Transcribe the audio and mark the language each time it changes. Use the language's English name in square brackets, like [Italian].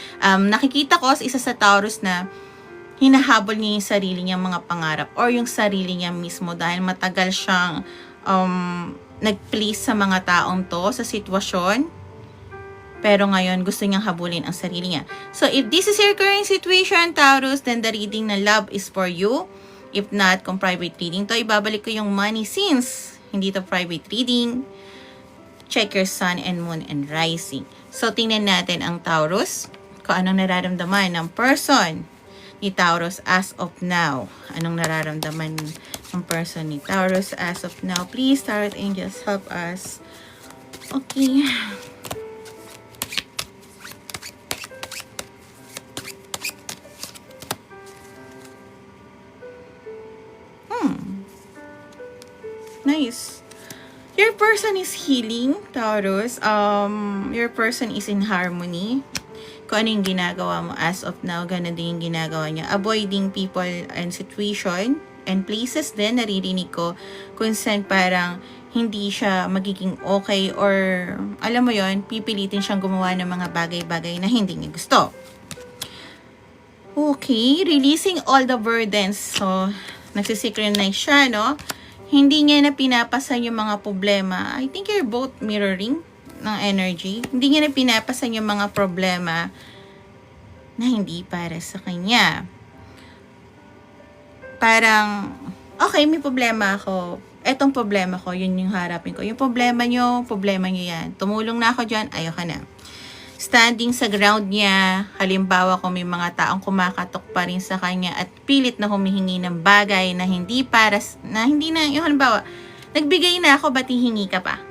[Filipino] Nakikita ko isa sa Taurus na hinahabol niya yung sarili niyang mga pangarap or yung sarili niya mismo dahil matagal siyang nag-please sa mga taong to, sa sitwasyon. Pero ngayon, gusto niyang habulin ang sarili niya. [English] So, if this is your current situation, Taurus, then the reading na love is for you. If not, kung private reading to, [Filipino] ibabalik ko yung [English] money since hindi to private reading. Check your sun and moon and rising. [Filipino] So, tingnan natin ang Taurus. Kung anong nararamdaman ng person ni Taurus [English] as of now. [Filipino] Anong nararamdaman ng person ni Taurus [English] as of now. Please, Tarot Angels, help us. Okay. Nice. Your person is healing, Taurus. Your person is in harmony. [Filipino] Kung ano yung ginagawa mo [English] as of now, [Filipino] ganun din yung ginagawa niya. [English] Avoiding people and situation and places [Filipino] din, naririnig ko, kung saan parang hindi siya magiging okay or, alam mo yon, pipilitin siyang gumawa ng mga bagay-bagay na hindi niya gusto. [English] Okay, releasing all the burdens. So, [Filipino] nagsisynchronize siya, no? Hindi niya na pinapasan yung mga problema. [English] I think you're both mirroring ng energy. [Filipino] Hindi niya na pinapasan yung mga problema na hindi para sa kanya. Parang, okay, may problema ako. Etong problema ko, yun yung harapin ko. Yung problema nyo yan. Tumulong na ako dyan, ayoko na. Standing sa ground niya, halimbawa kung may mga taong kumakatok pa rin sa kanya at pilit na humihingi ng bagay na hindi para, na hindi na, yung halimbawa, nagbigay na ako, ba't hihingi ka pa?